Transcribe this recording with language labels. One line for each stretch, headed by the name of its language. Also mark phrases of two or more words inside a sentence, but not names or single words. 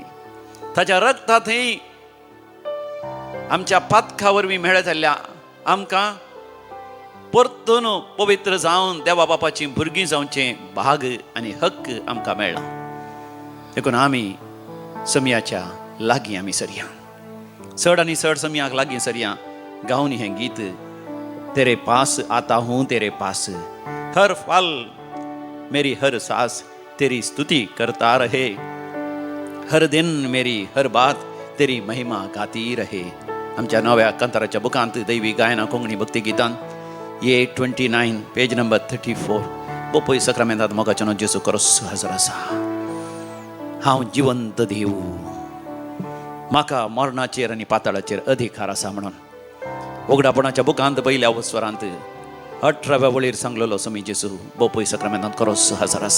Konkani: ताच्या रक्तांतय आमच्या पातका वरवीं मेळ्ळे जाल्ल्या आमकां परतून पवित्र जावन देवा बापाची भुरगीं जावचें भाग आनी हक्क आमकां मेळ्ळा. देखून आमी समियाच्या लागीं आमी सरया. चड आनी चड समियाक लागीं सरया गावन हें गीत
Hindi: तेरे पास आता हूँ तेरे पास हर पल मेरी हर सांस तेरी स्तुति करता रहे, हर दिन मेरी हर बात तेरी महिमा गाती रहे.
Konkani: आमच्या नव्या कंताराच्या बुकांत दैवी गायना कोंकणी भक्ती गितांत ये 29 पेज नंबर 34 बोपय सक्रामेंतांत मोगाचें जेसू करोस हजर आसा. हांव जिवंत देव, म्हाका मरणाचेर आनी पाताळाचेर अधिकार आसा म्हणून उगडापणाच्या बुकांत पयल्या वस्वरांत 18व्या वळीर सांगलेलो समी जेसू बोपय सक्रामेंतांत करोस हजर आसा.